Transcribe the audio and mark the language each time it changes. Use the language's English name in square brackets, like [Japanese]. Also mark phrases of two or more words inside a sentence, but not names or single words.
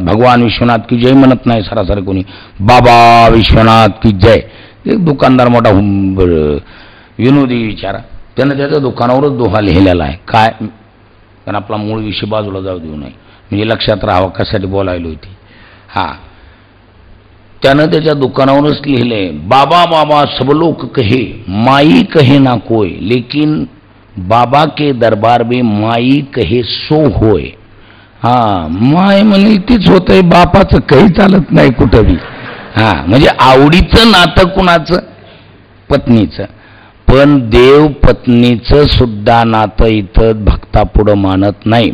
[Hindi] भगवान विश्वनाथ की जय [Marathi] म्हणत नाही सरासरी कोणी, [Hindi] बाबा विश्वनाथ की जय. [Marathi] एक दुकानदार मोठा विनोदी विचारा, त्यानं त्याच्या दुकानावरच दोहा लिहिलेला आहे. काय? कारण आपला मूळ विषय बाजूला जाऊ देऊ नये, म्हणजे लक्षात राहावं कशासाठी बोलायला होती. त्यानं त्याच्या दुकानावरच लिहिले, [Hindi] बाबा बाबा सब लोग कहे माई कहे ना कोय, लेकिन बाबा के दरबार में माई कहे सो होय. [Marathi] माय म्हणे तीच होतंय, बापाचं काही चालत नाही कुठं बी. म्हणजे आवडीचं नातं कुणाचं? पत्नीचं. पण देव पत्नीचं सुद्धा नातं इथं भक्तापुढं मानत नाही.